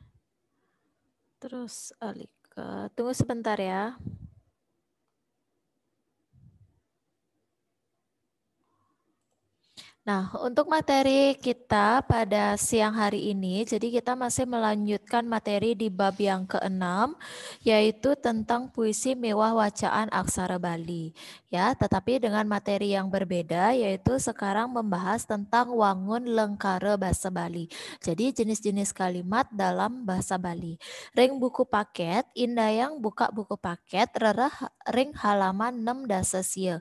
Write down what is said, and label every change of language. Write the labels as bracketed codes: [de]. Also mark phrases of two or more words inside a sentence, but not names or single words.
[id] Terus Alika, tunggu sebentar ya. Nah, untuk materi kita pada siang hari ini, jadi kita masih melanjutkan materi di bab yang ke-6, yaitu tentang puisi mewah wacaan aksara Bali. Ya, tetapi dengan materi yang berbeda, yaitu sekarang membahas tentang [ban] wangun lengkara [id] bahasa Bali. Jadi jenis-jenis kalimat dalam bahasa Bali. [ban] Ring buku paket, Indayang buka buku paket, rerah ring halaman 6 dasa sia.